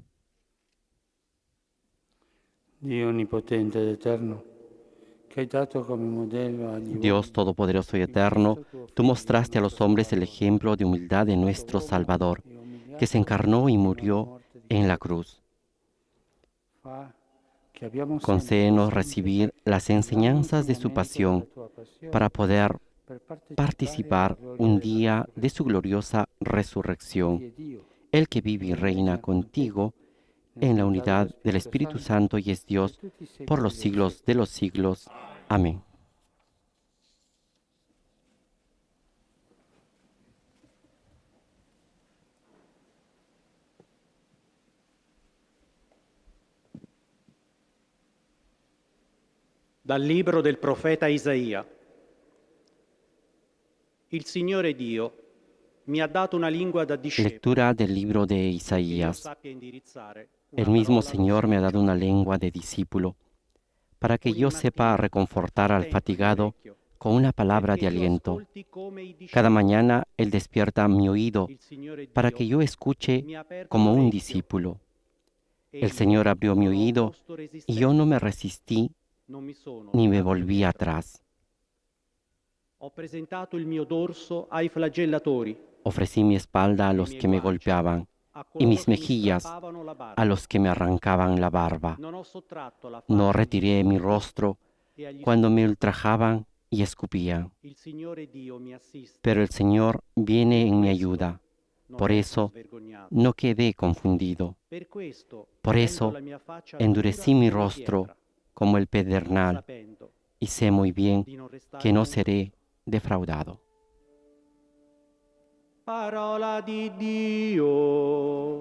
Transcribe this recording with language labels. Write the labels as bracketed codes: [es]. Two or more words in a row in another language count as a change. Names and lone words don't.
[it] Dio onnipotente ed eterno, che hai dato come modello agli [es] Dios Todopoderoso y Eterno, tú mostraste a los hombres el ejemplo de humildad de nuestro Salvador, que se encarnó y murió en la cruz. Concédenos recibir las enseñanzas de su pasión para poder participar un día de su gloriosa resurrección, el que vive y reina contigo en la unidad del Espíritu Santo y es Dios por los siglos de los siglos. Amén. [it] Dal libro del profeta Isaia. Il Signore Dio mi ha dato una lingua da discepolo. [es] Lectura del libro de [it] che io [es] Isaías. [it] sappia indirizzare una [es] El mismo [it] parola [es] Señor me ha dado una [it] all'ascoltatore. [es] lengua de discípulo, para que yo [it] Ogni [es] sepa [it] mattina [es] reconfortar al [it] attento il [es] fatigado [it] orecchio, [es] con una palabra [it] perché [es] de [it] io [es] aliento. [it] ascolti come i [es] Cada [it] discepoli. [es] mañana Él despierta mi oído [it] Il Signore [es] para [it] Dio [es] que yo escuche [it] mi ha aperto [es] como un [it] l'orecchio. [es] discípulo. El [it] Egli [es] Señor abrió mi [it] non ho [es] oído [it] opposto [es] y yo no me [it] resistenza, [es] resistí [it] non mi sono [es] ni me [it] tirato [es] volví [it] indietro. [es] atrás. [it] Ho presentato il mio dorso ai flagellatori, [es] Ofrecí mi espalda a [it] i [es] los [it] miei [es] que me [it] guanci [es] golpeaban [it] a [es] y [it] coloro [es] mis [it] che mi [es] mejillas [it] strappavano la barba. [es] a los que me arrancaban la barba. [it] Non ho sottratto la [es] No [it] faccia agli [es] retiré mi [it] insulti [es] rostro [it] e agli [es] cuando me [it] sputi. [es] ultrajaban y escupían. [it] Il Signore Dio mi assiste. [es] Pero el Señor viene en mi ayuda. [it] Non [es] Por [it] resto [es] eso [it] svergognato. [es] no quedé confundido. [it] Per questo [es] Por [it] rendo [es] eso [it] la mia faccia [es] endurecí [it] dura [es] mi [it] come [es] rostro [it] pietra, [es] como el [it] pur [es] pedernal [it] sapendo [es] y sé muy bien [it] di non restare [es] que no [it] confuso. [es] seré defraudado. [it] Parola di Dio.